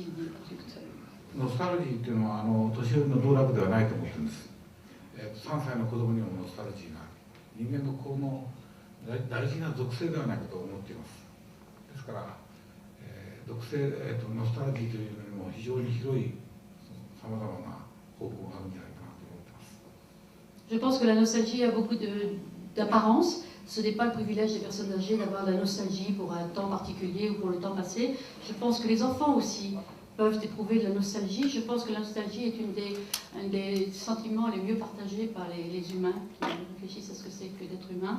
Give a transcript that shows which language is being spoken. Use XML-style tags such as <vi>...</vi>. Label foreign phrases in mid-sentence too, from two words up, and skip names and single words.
<ja>ノスタルジーっていうのは年寄りの道楽ではないと思ってるんです。3歳の子供にもノスタルジーがある。人間のこの大事な属性ではないかと思っています。ですから、属性、ノスタルジーというよりも非常に広いさまざまな方向があるんじゃないかなと思ってます。</ja> <fr>Je pense que la nostalgie a beaucoup d'apparence. Ce n'est pas le privilège des personnes âgées d'avoir de la nostalgie pour un temps particulier ou pour le temps passé. Je pense que les enfants aussi peuvent éprouver de la nostalgie. Je pense que la nostalgie est un des sentiments les mieux partagés par les humains qui réfléchissent à ce que c'est que d'être humain.</fr>